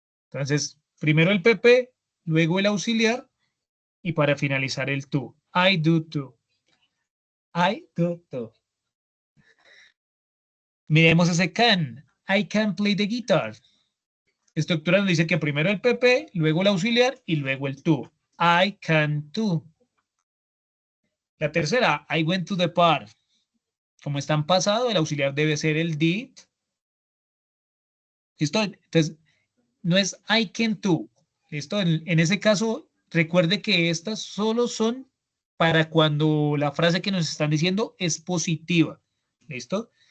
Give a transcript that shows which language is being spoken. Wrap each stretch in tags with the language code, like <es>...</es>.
<es>Entonces, primero el PP, luego el auxiliar y para finalizar el tú.</es> <en>I do too. I do too.</en> <es>Miremos ese</es> <en>can. I can play the guitar.</en> <es>Estructura nos dice que primero el PP, luego el auxiliar y luego el tú.</es> <en>I can too.</en> <es>La tercera,</es> <en>I went to the park.</en> <es>Como está en pasado, el auxiliar debe ser el did. ¿Listo? Entonces, no es</es> <en>I can too.</en> <es>¿Listo? En ese caso, recuerde que estas solo son para cuando la frase que nos están diciendo es positiva. ¿Listo?</es>